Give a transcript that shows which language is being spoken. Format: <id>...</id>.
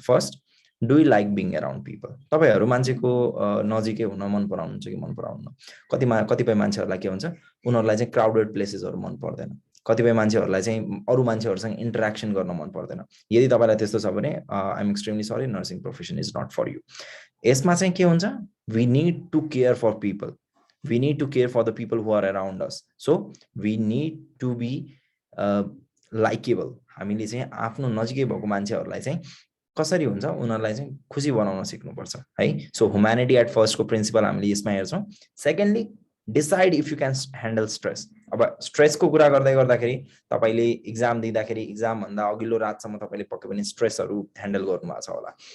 <en>First, do you like being around people.</en> <ne>तपाईहरु मान्छेको नजिकै हुन मन पराउनुहुन्छ कि मन पराउन्न? कतिपय मान्छेहरुलाई के हुन्छ, उनीहरुलाई चाहिँ क्राउडेड प्लेसेसहरु मन पर्दैन। कतिपय मान्छेहरुलाई चाहिँ अरु मान्छेहरुसँग इन्टरेक्सन गर्न मन पर्दैन। यदि तपाईलाई त्यस्तो छ भने</ne> <en>I am extremely sorry, nursing profession is not for you.</en> <ne>यसमा चाहिँ के हुन्छ,</ne> <en>We need to care for people, we need to care for the people who are around us. So we need to be likeable.</en> <ne>हामीले चाहिँ आफ्नो नजिकै भएको मान्छेहरुलाई चाहिँ कसरी हुन्छ, उनीहरुलाई चाहिँ खुशी बनाउन सिक्नुपर्छ है। सो ह्युम्यानिटी एट फर्स्ट को प्रिन्सिपल हामीले यसमा हेर्छौं।</ne> <en>Secondly, decide if you can handle stress.</en> <ne>अब स्ट्रेसको कुरा गर्दै गर्दाखेरि तपाईले एक्जाम दिँदाखेरि एक्जाम भन्दा अघिल्लो रातसम्म तपाईले पक्कै पनि स्ट्रेसहरु ह्यान्डल गर्नुभएको छ होला।</ne>